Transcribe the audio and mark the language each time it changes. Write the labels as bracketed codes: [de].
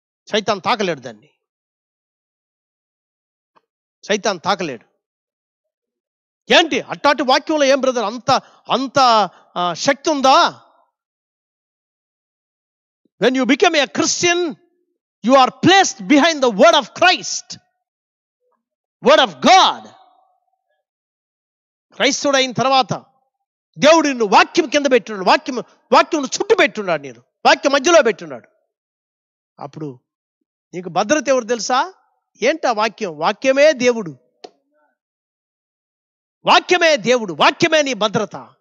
[te] సైతాన్ తాకలేడు దాన్ని. సైతాన్ తాకలేడు. ఏంటి అట్టాటి వాక్యంలో ఏం బ్రదర్ అంత శక్తి ఉందా? [en] When you become a Christian, you are placed behind the word of Christ, word of God. [te] క్రైస్తవుడు అయిన తర్వాత దేవుడు నిన్ను వాక్యం కింద పెట్టున్నాడు, వాక్యం చుట్టూ పెట్టున్నాడు, నేను వాక్యం మధ్యలో పెట్టున్నాడు. అప్పుడు నీకు భద్రత ఎవరు తెలుసా? ఏంటా వాక్యం? వాక్యమే దేవుడు, వాక్యమే దేవుడు, వాక్యమే నీ భద్రత.